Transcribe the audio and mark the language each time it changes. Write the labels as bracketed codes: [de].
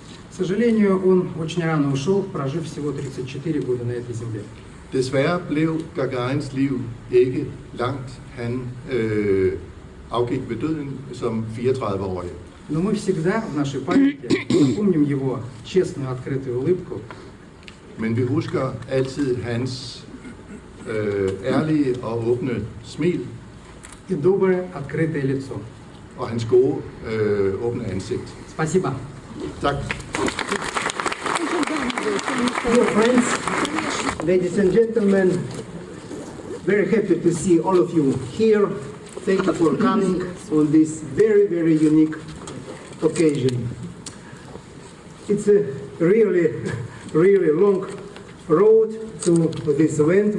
[ru] К сожалению, он очень рано ушел, прожив всего 34 года на этой земле. [da] Desværre blev Gagarins liv ikke langt. Han afgik ved døden som 34-årig. [ru] Но мы всегда в нашей памяти запомним его честную, открытую улыбку, [da] Men vi husker altid hans ærlige og åbne smil [ru] и доброе, открытое лицо. [da] og hans gode åbne ansigt. [ru] Спасибо. [da] Tak. [en] Dear friends, ladies and gentlemen, very happy to see all of you here. Thank you for coming on this very, very unique occasion. It's a really, really long road to this event.